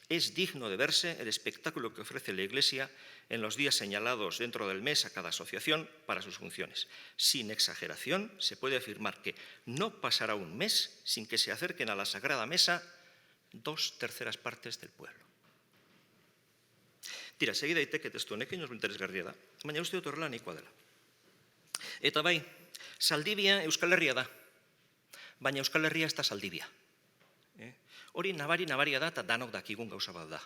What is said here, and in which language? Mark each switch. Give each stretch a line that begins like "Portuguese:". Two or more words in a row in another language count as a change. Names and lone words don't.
Spanish: Es digno de verse el espectáculo que ofrece la Iglesia en los días señalados dentro del mes a cada asociación para sus funciones. Sin exageración, se puede afirmar que no pasará un mes sin que se acerquen a la Sagrada Mesa 2/3 partes del pueblo.
Basque: Tira, segida daiteke testu honekin, oso interesgarria da, baina uste dut horrela nahikoa dela. Eta bai, Zaldibia Euskal Herria da, baina Euskal Herria ez da Zaldibia. Hori nabaria da eta danok dakigun gauza bat da.